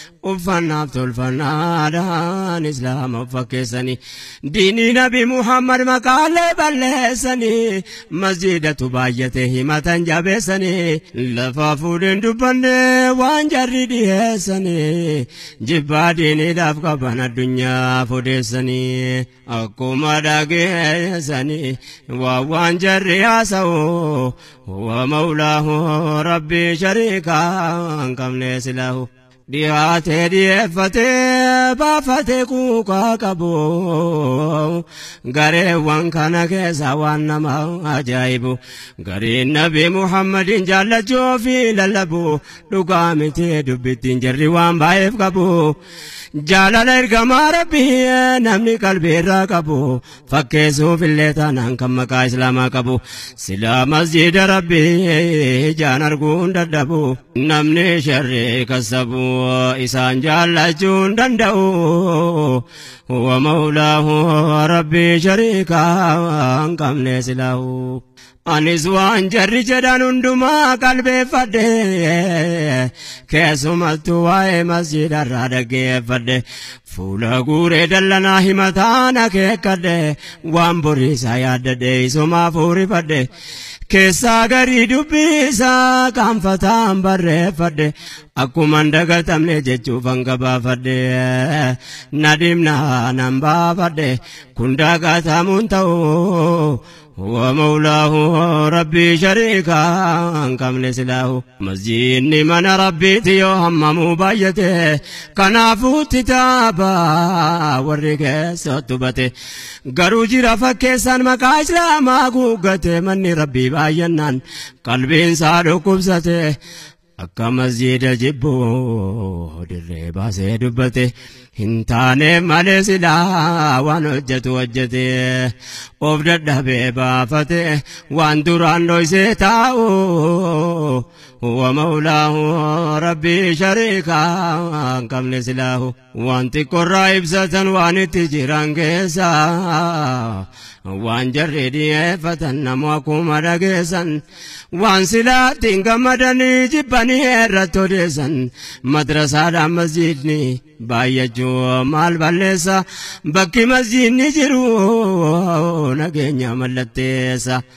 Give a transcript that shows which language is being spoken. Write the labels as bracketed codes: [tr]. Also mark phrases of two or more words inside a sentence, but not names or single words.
[om] uffannaaf tolfannaadhaan Islaama fakkeessanii, diinii Nabi Muhammad maqaalee balleessanii, masjidatu baay'ate himatan jabeessanii, lafa fuudheen dubbanne waan jarri dhiyeessanii, jibbaa diiniidhaaf qaban addunyaa fodeessanii, akkuma dhageessanii, waa waan jarri haasa'u, [ar] هو مولاه ربي شريكا [om] hin qabne silaahu. Dhiyaatee dhiyeeffatee baafatee kuukaa qabu. Gareewwan kana keessa waan nama ajaa'ibu. Gariin Nabi Muhammadin jaallachuu fi lallabu. Dhugaa miti dubbittiin jarri waan baay'eef qabu. Jaalala ergamaa Rabbii namni qalbii irraa qabu. Fakkeessuuf illee taanaan kan maqaa Islaamaa qabu. Silaa masjida Rabbii ijaan arguu hin dadhabu. Namni sharri kasabu isaan jaallachuu hin danda'u. [ar] هو مولاه ربي شريكا [om] hin qabne silaahu. Anis waan jarri jedhan hundumaa qalbeeffadhe, keessumattuu waa'ee masjida irraa dhaggeeffadhe. Fuula guuree dallanaa himataan akeekkadhe, waan borii isaa yaaddadhe isumaa fuurifadhe. Keessaa garii dubbii isaa qaanfataan barreeffadhe, akkuman dagatamne jechuufan gabaafadhe. Na dhimna nan baafadhe, kun dagatamuun ta'u. [ar] هو مولاه ربي شريكا [om] hin qabne silaahu. Masjidni mana Rabbiiti yoo hammamuu baay'ate, kanaafuu itti taaba warri keessatti hubate. Garuu jira fakkeessaan maqaa Islaamaa guuggate, manni Rabbii baay'annaan qalbiin isaa dhukkubsate. Akka masjida jibbu dirree baasee dubbate, hin taane malee silaa waan hojjetu hojjete. Of dadhabee baafate, waan duraan dhoysee taa'u. [ar] هو مولاه ربي شريكا [om] hin qabne silaahu. Waan xiqqoorraa ibsatan waan itti jiran keessa, waan jarri dhiyeeffatan namu akkuma dhageessan, waan silaatti hin gammadanii jibbanii irratti odeessan, madrasaadhaan masjidni baay'achuu maal balleessa, bakki masjidni jiru nageenya mallatteessa.